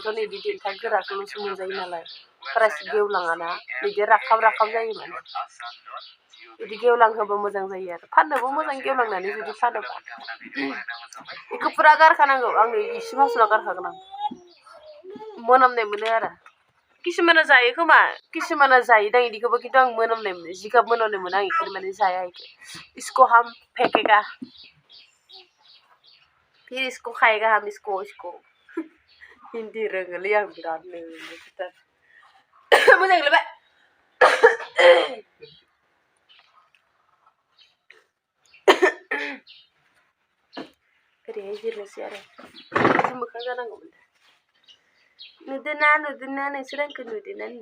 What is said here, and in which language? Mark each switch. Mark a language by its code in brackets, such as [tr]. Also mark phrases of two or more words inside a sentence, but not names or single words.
[brx] नै इदि देन्था गोराखौल'सो मोनजायो नालाय बारासो गेवलाङाना बिदि राखाब जायो माने बिदि गेवलां होबा मोजां जायो आरो फाननोबो मोजां गेवलांनानै जुदि फानोबा बेखौ फुरा गारखानांगौ आं इसे मासुना गारखागोन आं मोनामनाय मोनो आरो किसुमाना जायो खोमा किसुमाना जायोदां इदिखौबो खिन्थु आं मोनामनाय मोनो जिगाब मोनामनाय मोनो आं इखौ माने जाया इखौ [hi] इसको हम फेंकेगा फिर इसको खाएगा हम इसको [brx] हिन्दी रोङोलै आं बिरादनो मोजां गेलेबाय ओरैहाय जिरनोसै आरो मोखां जानांगौमोन नुदोना नोंसोर आंखौ नुदोना